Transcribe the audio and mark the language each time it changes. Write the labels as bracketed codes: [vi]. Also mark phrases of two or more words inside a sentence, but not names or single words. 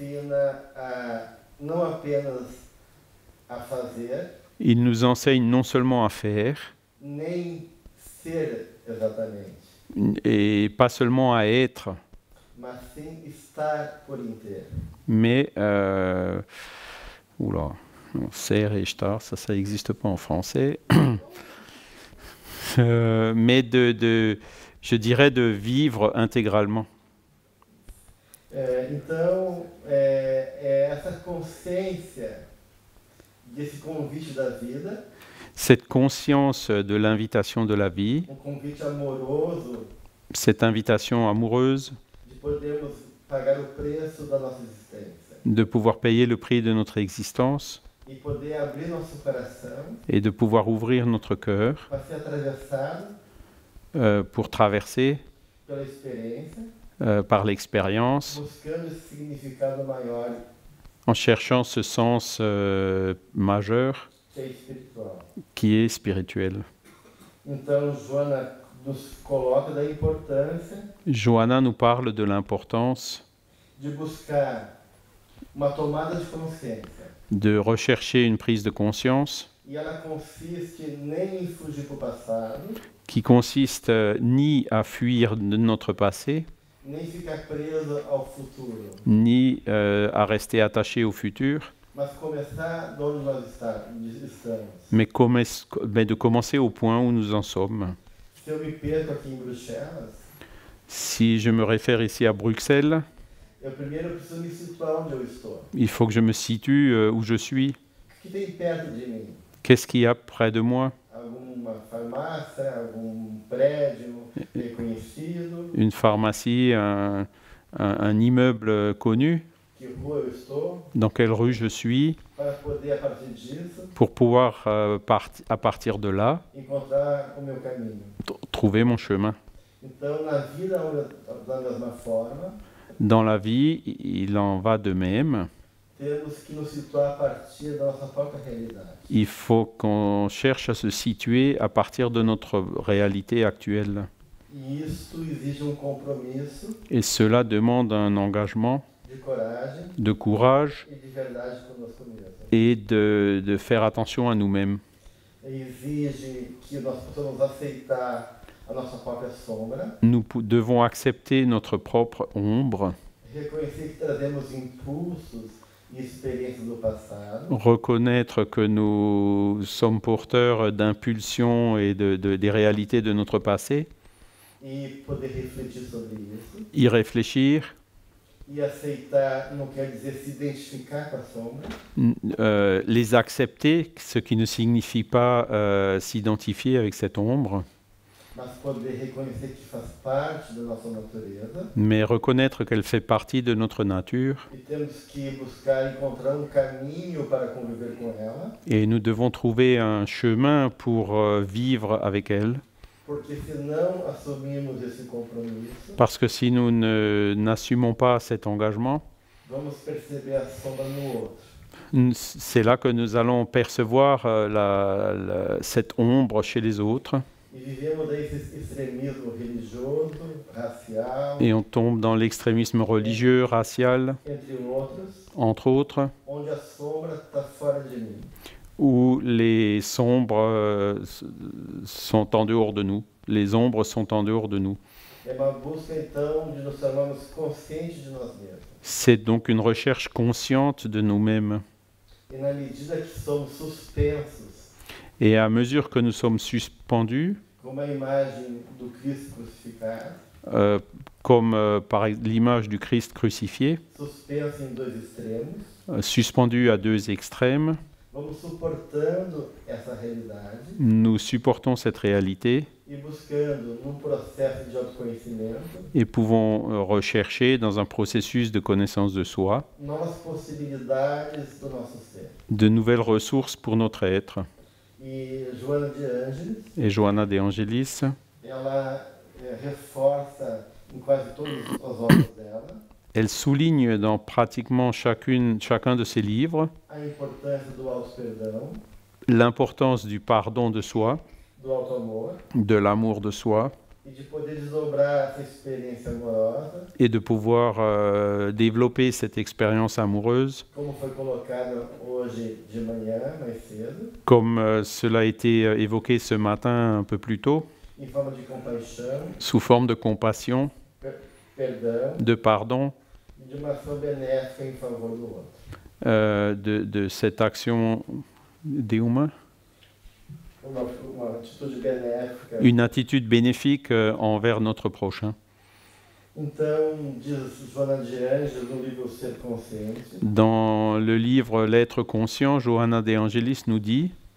[fr] Il nous enseigne non seulement à faire, et pas seulement à être, mais ser et estar, ça n'existe pas en français, mais Je dirais de vivre intégralement. [pt] Então, essa consciência desse convite da vida, [fr] cette conscience de l'invitation de la vie, [pt] convite amoroso, [fr] cette invitation amoureuse [pt] de podermos pagar o preço da nossa existência, [fr] de pouvoir payer le prix de notre existence [pt] e poder abrir nosso coração, [fr] et de pouvoir ouvrir notre cœur [pt] para ser atravessado [fr] pour traverser [pt] pela experiência, [fr] par l'expérience, [pt] buscando esse significado maior [fr] en cherchant ce sens majeur [pt] que é espiritual. [fr] qui est spirituel. [pt] Então, Joana nos coloca da importância [fr] Johanna nous parle de l'importance [pt] de buscar uma tomada de consciência. [fr] de rechercher une prise de conscience [pt] E ela consiste nem em fugir para o passado, [fr] qui consiste ni à fuir de notre passé, [pt] nem ficar preso ao futuro, [fr] ni à rester attaché au futur, [pt] mas começar de onde nós estamos. [fr] mais de commencer au point où nous en sommes. [pt] Se eu me perco aqui em Bruxelas, [fr] Si je me réfère ici à Bruxelles, [pt] eu primeiro preciso me situar onde eu estou. [fr] il faut que je me situe où je suis. [pt] O que tem perto de mim? [fr] Qu'est-ce qu'il y a près de moi? [pt] Alguma farmácia, algum prédio reconhecido? [fr] Une pharmacie, un immeuble connu? [pt] Que rua eu estou? [fr] Dans quelle rue je suis? [pt] Para poder, a partir disso, [fr] Pour pouvoir, à partir de là, [pt] encontrar o meu caminho. [fr] trouver mon chemin. [pt] Então, na vida, da mesma forma, [fr] Dans la vie, il en va de même. [pt] temos que nos situar a partir da nossa própria realidade. [fr] Il faut qu'on cherche à se situer à partir de notre réalité actuelle. [pt] E isso exige compromisso [fr] Et cela demande un engagement, [pt] de coragem [fr] de courage [pt] e de verdade conosco mesmo. [fr] et de faire attention à nous-mêmes. [pt] Exige que nós possamos aceitar a nossa própria sombra, [fr] Nous devons accepter notre propre ombre, [pt] reconhecer que trazemos impulsos e experiências do passado, [fr] reconnaître que nous sommes porteurs d'impulsions et des réalités de notre passé, [pt] e poder refletir sobre isso. [fr] y réfléchir, [pt] E aceitar não quer dizer se identificar com a sombra, [fr] les accepter, ce qui ne signifie pas s'identifier avec cette ombre, [pt] mas poder reconhecer que faz parte da nossa natureza. [fr] mais reconnaître qu'elle fait partie de notre nature. [pt] E temos que buscar encontrar caminho para conviver com ela, [fr] Et nous devons trouver un chemin pour vivre avec elle, [pt] porque se não assumirmos esse compromisso, [fr] parce que si nous n'assumons pas cet engagement, [pt] vamos perceber a sombra no outro. [fr] c'est là que nous allons percevoir cette ombre chez les autres. [pt] E vivemos daí esse extremismo religioso, racial, [fr] Et on tombe dans l'extrémisme religieux, racial, entre autres, [pt] onde a sombra está fora de mim. [fr] où les sombres sont en dehors de nous. Les ombres sont en dehors de nous. [pt] É uma busca então de nos tornarmos conscientes de nós mesmos. [fr] C'est donc une recherche consciente de nous-mêmes. [pt] E na medida que somos suspensos, [fr] Et à mesure que nous sommes suspendus, [pt] como a imagem do Cristo crucificado, [fr] comme par l'image du Christ crucifié, [pt] suspenso em dois extremos, [fr] suspendu à deux extrêmes, [pt] vamos suportando essa realidade [fr] nous supportons cette réalité [pt] e buscando, num processo de autoconhecimento, [fr] et pouvons rechercher dans un processus de connaissance de soi [pt] novas possibilidades do nosso ser. [fr] de nouvelles ressources pour notre être. [pt] E Joana de Ângeles, [fr] Et Johanna de Angelis, [pt] ela reforça em quase todas as obras dela [fr] elle souligne dans pratiquement chacun de ses livres [pt] a importância do auto-perdão, [fr] l'importance du pardon de soi, [pt] do auto-amor, [fr] de l'amour de soi, [pt] e de poder desdobrar essa experiência amorosa, [fr] et de pouvoir développer cette expérience amoureuse, [pt] como foi colocado hoje de manhã, mais cedo, [fr] comme cela a été évoqué ce matin un peu plus tôt, [pt] em forma de compaixão, [fr] sous forme de compassion, [pt] perdão, [fr] de pardon, [pt] e de uma ação benéfica em favor do outro. [fr] de cette action des humains, une attitude bénéfique envers notre prochain. Dans le livre L'être conscient, Johanna de Angelis nous dit